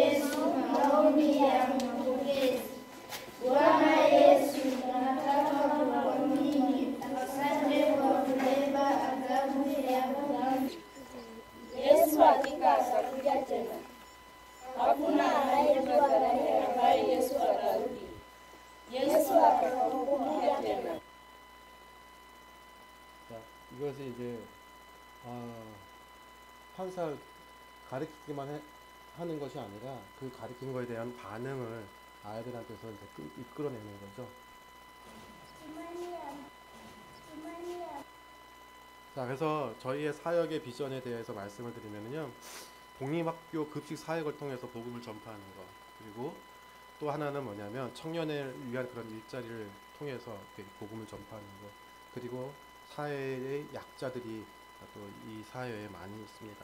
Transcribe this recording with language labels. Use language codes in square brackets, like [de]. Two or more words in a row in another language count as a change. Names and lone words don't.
[ko] 예수 나오미야 [sw] Bwana Yesu nataka kuamini asante kwa kubeba adhabu yangu. Yesu hakika atakuja tena. Hakuna anayejua tarehe ambayo Yesu atarudi. Yesu atakapokuja tena. [ko] 자, 이것이 이제 판사 가르치기만 하는 것이 아니라 그 가르친 거에 대한 반응을 아이들한테서 이제 이끌어내는 거죠. 자, 그래서 저희의 사역의 비전에 대해서 말씀을 드리면요, 공립학교 급식 사역을 통해서 복음을 전파하는 것, 그리고 또 하나는 뭐냐면 청년을 위한 그런 일자리를 통해서 복음을 전파하는 것, 그리고 사회의 약자들이 또 이 사회에 많이 있습니다.